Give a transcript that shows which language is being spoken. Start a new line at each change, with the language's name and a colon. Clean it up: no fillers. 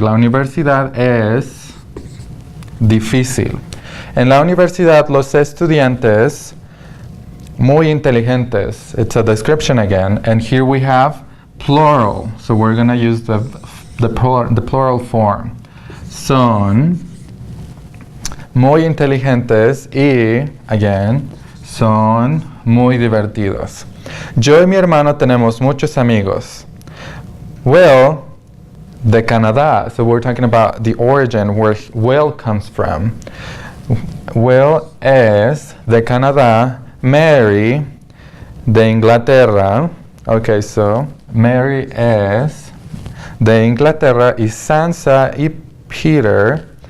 Spanish: La universidad es difícil. En la universidad, los estudiantes muy inteligentes.
English: It's a description again. And here we have plural. So we're going to use the plural form.
Spanish: Son muy inteligentes y, again, son muy divertidos. Yo y mi hermano tenemos muchos amigos. Will, de Canadá.
English: So we're talking about the origin where Will comes from.
Spanish: Will es de Canadá. Mary, de Inglaterra. Okay, so Mary es de Inglaterra y Sansa y Peter.